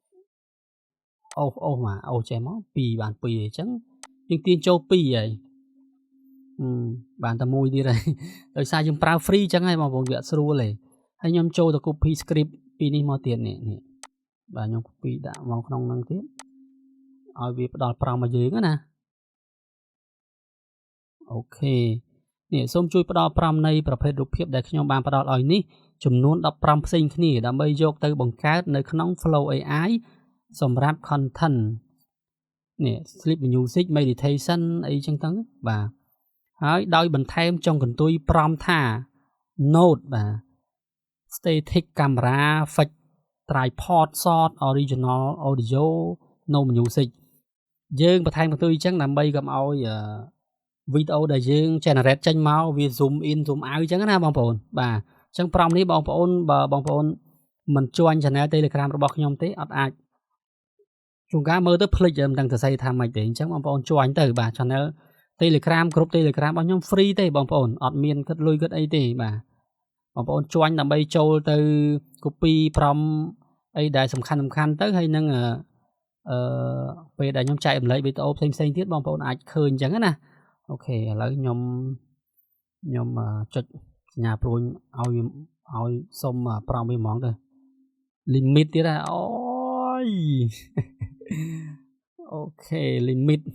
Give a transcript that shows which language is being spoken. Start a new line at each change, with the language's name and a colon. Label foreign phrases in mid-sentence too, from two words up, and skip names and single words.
Khmer: អូចេះមក2បាន2អញ្ចឹងយើងទាញចូល2ហើយបានតែមួយទៀតហើយដោយសារយើងប្រើ free អញ្ចឹងហើយបងប្អូនវាអត់ស្រួលទេហើយខ្ញុំចូលទៅ
English: copy script
Khmer: ពីនេះមកទៀតនេះបាទខ្ញុំ copy ដាក់មកក្នុងហ្នឹងទៀតឲ្យវាផ្ដល់ប្រំមកយើងណា អូខេនេះសូមជួយផ្ដល់ប្រំនៃប្រភេទរូបភាពដែលខ្ញុំបានផ្ដល់ឲ្យនេះចំនួន15ផ្សេងគ្នាដើម្បីយកទៅបង្កើតនៅក្នុង Flow AI សម្រាប់ content នេះ
English: sleep music meditation
Khmer: អីចឹងទៅបាទហើយដោយបន្ថែមចុងកន្ទុយប្រំថា note បាទ
English: static camera fix tripod shot original audio no music
Khmer: យើងបន្ថែមកទុយអញ្ចឹងដើម្បីកុំឲ្យវីដេអូដែលយើង generate ចេញមកវា
English: zoom in zoom out
Khmer: អញ្ចឹងណាបងប្អូនបាទអញ្ចឹងប្រមនេះបងប្អូនបើបង ប្អូនមិន
English: join channel Telegram
Khmer: របស់ខ្ញុំទេអត់អាចជួនកាលមើលទៅភ្លេចមិនដឹងទៅស្អីថាម៉េចទេអញ្ចឹងបងប្អូន join ទៅបាទ channel Telegram គ្រប់ Telegram របស់ខ្ញុំ free ទេបងប្អូនអត់មានគិតលុយគិតអីទេបាទបងប្អូន join ដើម្បីចូលទៅ copy ប្រមអីដែលសំខាន់ទៅហើយនឹងពេលដែលខ្ញុំចែករំលែកវីដេអូផ្សេងទៀតបងប្អូនអាចឃើញអញ្ចឹងណាអូខេឥឡូវខ្ញុំចុចសញ្ញាព្រួយឲ្យសុំប្រមវាហ្មងទៅ limit ទៀតហ่ะអូយអូខេ limit